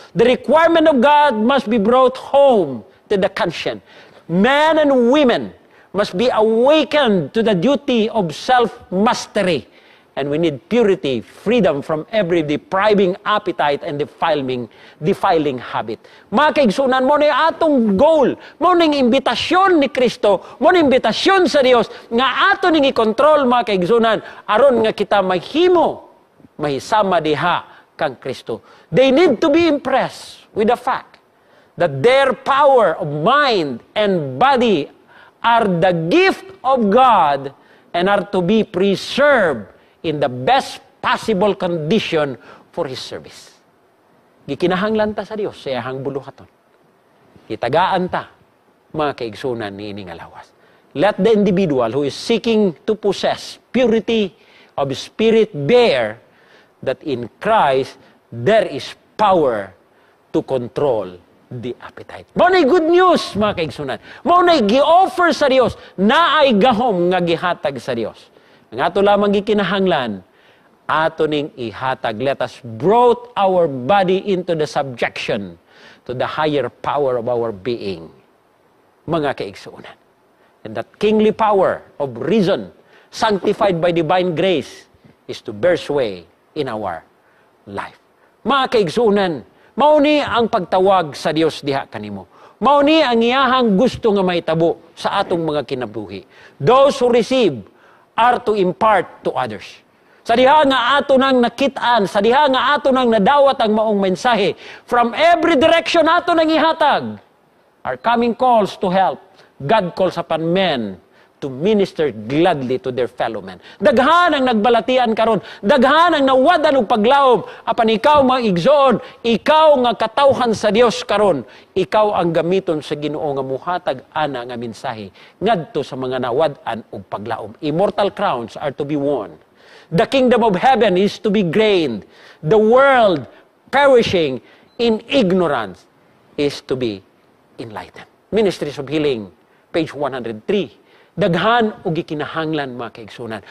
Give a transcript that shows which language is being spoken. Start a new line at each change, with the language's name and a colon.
English: The requirement of God must be brought home to the conscience. Men and women must be awakened to the duty of self-mastery. And we need purity, freedom from every depriving appetite and defiling habit.
Cebuano: Mga kaigsunan, mo na atong goal, mo na imbitasyon ni Kristo, mo na imbitasyon sa Dios, nga ato ning i-control mga kaigsunan, aron nga kita mahimo, mahisama diha kang Kristo.
English: They need to be impressed with the fact that their power of mind and body are the gift of God and are to be preserved in the best possible condition for His service.
Cebuano: Gikinahanglan ta sa Dios sa iyahang buluhaton. Kitagaan ta, mga kaigsunan ni ining alawas.
English: Let the individual who is seeking to possess purity of spirit bear that in Christ there is power to control the appetite.
Cebuano: Mao nay good news, mga kaigsunan. Mao nay gi-offer sa Dios, naay gahom nga gihatag sa Dios. Ang ato lamang gikinahanglan, ato ning ihatag.
English: Let us brought our body into the subjection to the higher power of our being.
Cebuano: Mga kaigsuunan.
English: And that kingly power of reason, sanctified by divine grace, is to bear sway in our life.
Cebuano: Mga kaigsuunan, mauni ang pagtawag sa Dios diha kanimo. Mauni ang iyahang gusto nga mahitabo sa atong mga kinabuhi.
English: Those who receive are to impart to others.
Cebuano: Sa diha nga ato nang nakitaan, sa diha nga ato nang nadawat ang maong mensahe,
English: from every direction
Cebuano: ato nang ihatag.
English: are coming calls to help, God calls upon men to minister gladly to their fellow men.
Cebuano: Daghan ang nagbalatian karon, daghan ang nawadan og paglaom, apan ikaw mga igsoon, ikaw nga katawhan sa Dios karon, ikaw ang gamiton sa Ginoo nga muhatag ana nga mensahe ngadto sa mga nawad-an og paglaom.
English: Immortal crowns are to be won. The kingdom of heaven is to be gained. The world perishing in ignorance is to be enlightened.
Cebuano: Ministries of Healing, page 103. Daghan og gikinahanglan mga kaigsunan.